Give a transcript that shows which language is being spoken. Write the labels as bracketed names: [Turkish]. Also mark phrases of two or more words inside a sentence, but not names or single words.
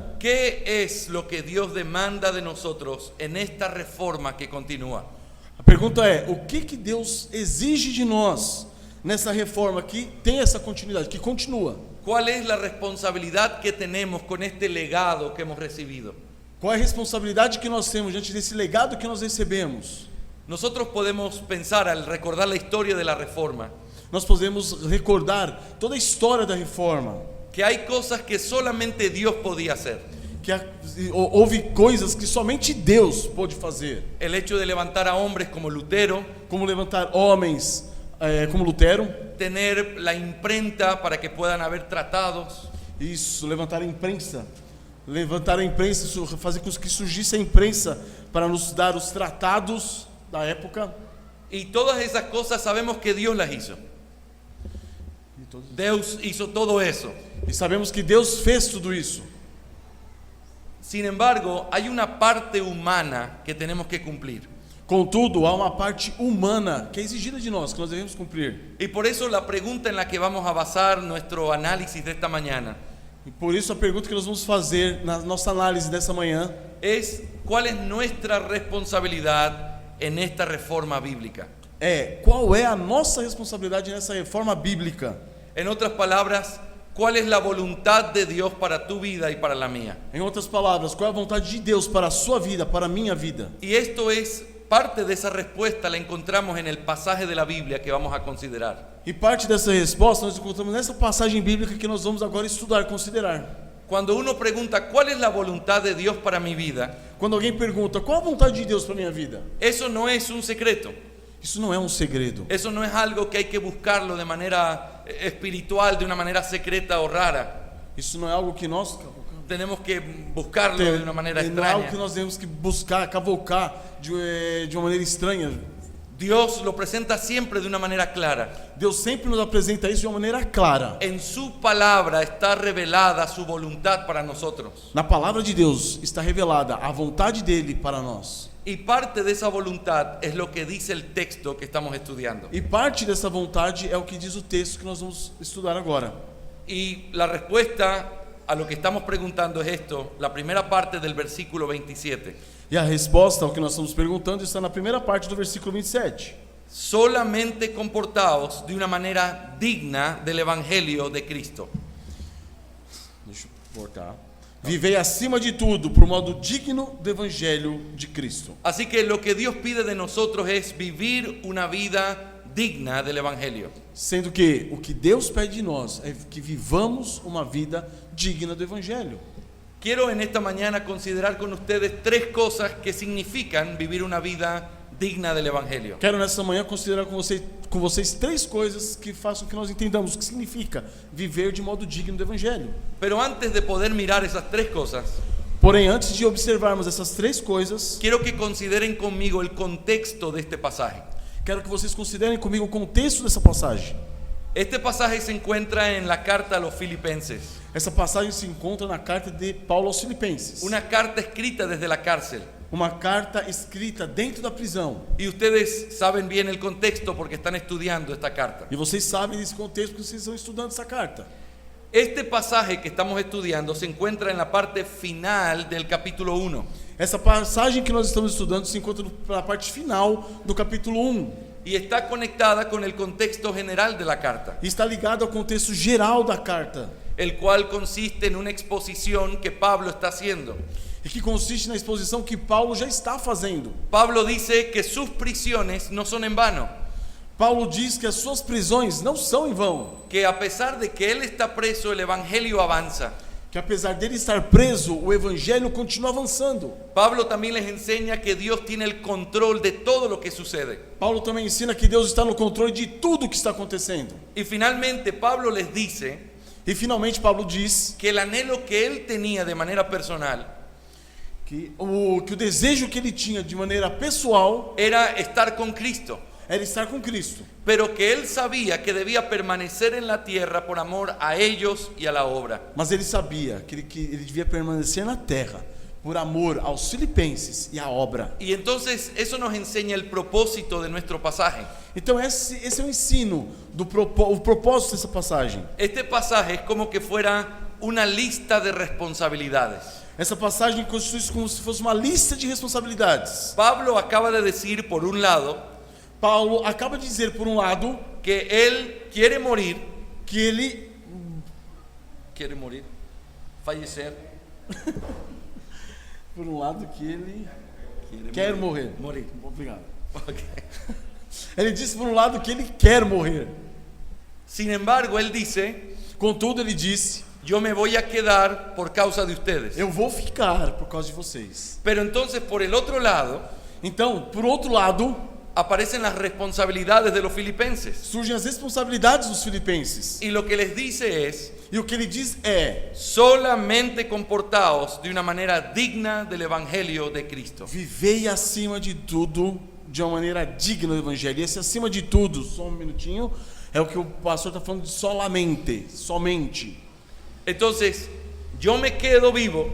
[Spanish] ¿qué es lo que Dios demanda de nosotros en esta reforma que continúa? [Portuguese] a pergunta é, o que Deus exige de nós nessa reforma que tem essa continuidade, que continua? [Spanish] ¿Cuál es la responsabilidad que tenemos con este legado que hemos recibido? [Portuguese] Qual é a responsabilidade que nós temos diante desse legado que nós recebemos? [Spanish] Nosotros podemos pensar, al recordar la historia de la reforma, [Portuguese] Nós podemos recordar toda a história da reforma, [Spanish] que hay cosas que solamente Dios podía hacer. [Portuguese] que houve coisas que somente Deus pôde fazer, [Spanish] El hecho de levantar a hombres como Lutero, [Portuguese] como levantar homens como Lutero, [Spanish] tener la imprenta para que puedan haber tratados, [Portuguese] isso, levantar a imprensa, fazer com que surgisse a imprensa para nos dar os tratados da época. [Spanish] y todas esas cosas sabemos que Dios las hizo. Dios hizo todo eso. [Portuguese] E sabemos que Deus fez tudo isso. [Spanish] Sin embargo, hay una parte humana que tenemos que cumplir. [Portuguese] Contudo, há uma parte humana que é exigida de nós, que nós devemos cumprir. [Spanish] Y por eso la pregunta en la que vamos a basar nuestro análisis de esta mañana [Portuguese] E por isso a pergunta que nós vamos fazer na nossa análise dessa manhã [Spanish] es: ¿cuál es nuestra responsabilidad en esta reforma bíblica? [Portuguese] é: qual é a nossa responsabilidade nessa reforma bíblica? [Spanish] En otras palabras, ¿cuál es la voluntad de Dios para tu vida y para la mía? [Portuguese] Em outras palavras, qual é a vontade de Deus para a sua vida, para a minha vida? [Spanish] Y esto es parte de esa respuesta, la encontramos en el pasaje de la Biblia que vamos a considerar. [Portuguese] E parte dessa resposta nós encontramos nessa passagem bíblica que nós vamos agora estudar, considerar. [Spanish] Cuando uno pregunta ¿cuál es la voluntad de Dios para mi vida?, [Portuguese] Quando alguém pergunta, qual a vontade de Deus para a minha vida? [Spanish] eso no es un secreto. [Portuguese] Isso não é um segredo. [Spanish] Eso no es algo que hay que buscarlo de manera espiritual, de una manera secreta o rara. [Portuguese] Isso não é algo que nós [Spanish] Tenemos que buscarlo de una manera [Portuguese] não é algo que [Spanish] extraña. [Portuguese] nós temos que buscar, cavocar de uma maneira estranha. [Spanish] Dios lo presenta siempre de una manera clara. [Portuguese] Deus sempre nos apresenta isso de uma maneira clara. [Spanish] En su palabra está revelada su voluntad para nosotros. [Portuguese] Na palavra de Deus está revelada a vontade dele para nós. [Spanish] Y parte de esa voluntad es lo que dice el texto que estamos estudiando. [Portuguese] E parte dessa vontade é o que diz o texto que nós vamos estudar agora. [Spanish] Y la respuesta a lo que estamos preguntando es esto, la primera parte del versículo 27. [Portuguese] E a resposta ao que nós estamos perguntando está na primeira parte do versículo 27. [Spanish] Solamente comportaos de una manera digna del evangelio de Cristo. [Portuguese] Deixa eu voltar. Vivei acima de tudo por modo digno do evangelho de Cristo. [Spanish] Así que lo que Dios pide de nosotros es vivir una vida digna del evangelio. [Portuguese] Sendo que o que Deus pede de nós é que vivamos uma vida digna do evangelho. [Spanish] Quiero en esta mañana considerar con ustedes tres cosas que significan vivir una vida digna del evangelio. [Portuguese] Quero nessa manhã considerar com vocês três coisas que façam que nós entendamos o que significa viver de modo digno do evangelho. [Spanish] Pero antes de poder mirar esas tres cosas, [Portuguese] Porém, antes de observarmos essas três coisas, [Spanish] quiero que consideren conmigo el contexto de este pasaje. [Portuguese] quero que vocês considerem comigo o contexto dessa passagem. [Spanish] Este pasaje se encuentra en la carta a los filipenses, [Portuguese] Essa passagem se encontra na carta de Paulo aos Filipenses. [Spanish] una carta escrita desde la cárcel. [Portuguese] Uma carta escrita dentro da prisão. [Spanish] Y ustedes saben bien el contexto porque están estudiando esta carta. [Portuguese] E vocês sabem desse contexto porque vocês estão estudando essa carta. [Spanish] Este pasaje que estamos estudiando se encuentra en la parte final del capítulo 1. [Portuguese] Essa passagem que nós estamos estudando se encontra na parte final do capítulo 1. [Spanish] Y está conectada con el contexto general de la carta, [Portuguese] E está ligado ao contexto geral da carta. [Spanish] el cual consiste en una exposición que Pablo está haciendo. [Portuguese] E que consiste na exposição que Paulo já está fazendo. [Spanish] Pablo dice que sus prisiones no son en vano, [Portuguese] Paulo diz que as suas prisões não são em vão. [Spanish] que a pesar de que él está preso, el evangelio avanza. [Portuguese] Que apesar dele estar preso, o evangelho continua avançando. [Spanish] Pablo también les enseña que Dios tiene el control de todo lo que sucede. [Portuguese] Paulo também ensina que Deus está no controle de tudo o que está acontecendo. [Spanish] Y finalmente Pablo les dice [Portuguese] E finalmente Paulo diz [Spanish] que el anhelo que él tenía de manera personal [Portuguese] que o desejo que ele tinha de maneira pessoal [Spanish] era estar con Cristo, [Portuguese] era estar com Cristo. [Spanish] pero que él sabía que debía permanecer en la tierra por amor a ellos y a la obra. [Portuguese] Mas ele sabia que ele devia permanecer na terra por amor aos filipenses e à obra. [Spanish] Y entonces eso nos enseña el propósito de nuestro pasaje. [Portuguese] Então esse é o ensino, o propósito dessa passagem. [Spanish] Este pasaje es como que fuera una lista de responsabilidades. [Portuguese] Essa passagem constitui como se fosse uma lista de responsabilidades. [Spanish] Pablo acaba de decir, por un lado, [Portuguese] Paulo acaba de dizer, por um lado, [Spanish] que él quiere morir, fallecer, [Portuguese] por um lado que ele quer morrer. Obrigado. Ok. Ele disse por um lado que ele quer morrer. [Spanish] Sin embargo, él dice, [Portuguese] Contudo, ele disse: [Spanish] yo me voy a quedar por causa de ustedes. [Portuguese] eu vou ficar por causa de vocês. [Spanish] Pero entonces, por el otro lado, [Portuguese] Então, por outro lado, [Spanish] aparecen las responsabilidades de los filipenses. [Portuguese] surgem as responsabilidades dos filipenses. [Spanish] Y lo que les dice es, [Portuguese] E o que ele diz é: [Spanish] solamente comportaos de una manera digna del Evangelio de Cristo. [Portuguese] vivei acima de tudo de uma maneira digna do Evangelho. E esse acima de tudo, só um minutinho, é o que o pastor está falando de somente. [Spanish] Entonces, yo me quedo vivo,